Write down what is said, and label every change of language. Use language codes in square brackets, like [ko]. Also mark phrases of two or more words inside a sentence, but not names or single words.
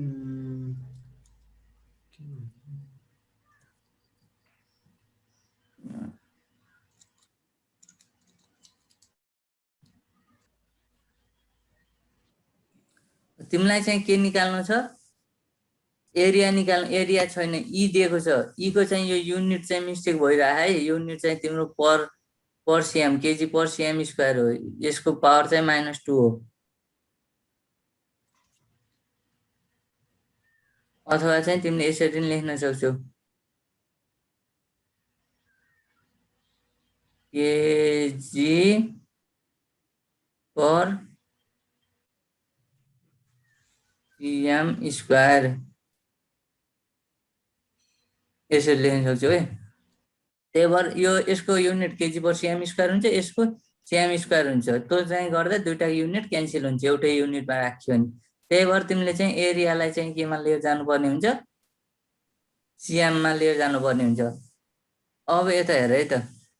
[ne] तिमीलाई चाहिँ के निकाल्नु छ एरिया निकाल्नु एरिया छैन ई दिएको छ ई को चाहिँ यो युनिट चाहिँ मिस्टेक भइरहा है युनिट चाहिँ तिम्रो [en] per cm kg per cm square [ne] हो यसको पावर चाहिँ -2 हो अथवा चाहिँ तिमीले यसरी लेख्न सक्छौ केजी [en] per cm square [ne] यसरी लेख्न सक्छौ है त्यही भएर यो यसको युनिट [en] kg per cm square [ne] हुन्छ यसको [en] cm square [ne] हुन्छ त्यो चाहिँ गर्दा दुईटा [en] unit cancel [ne] हुन्छ एउटै युनिटमा राख्यो भने त्यही भएर तिमीले चाहिँ एरियालाई चाहिँ केमा लिएर जानुपर्ने हुन्छ cm मा लिएर जानुपर्ने हुन्छ अब यता हेर है त